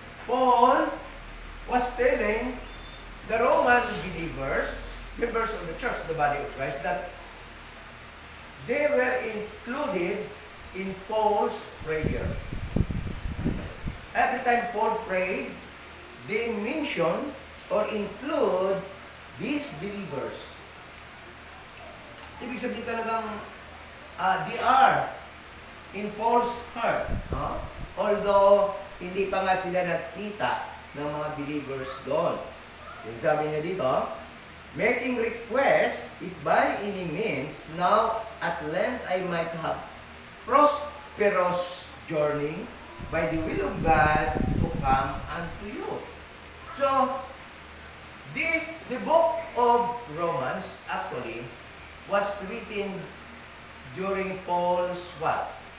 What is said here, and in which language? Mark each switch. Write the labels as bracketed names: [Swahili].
[English] Paul was telling the Roman believers, members of the church, the body of Christ, that they were included in Paul's prayer. Every time Paul prayed, they mention or include these believers. [Filipino] Ibig sabihin talagang [English] they are in Paul's heart. No? [Filipino] Although, hindi pa nga sila nakita ng mga believers doon. Yung sabi niya dito, [English] making request, if by any means, now at length I might have prosperous journey by the will of God to come unto you. So, the book of Romans actually was written during Paul's what?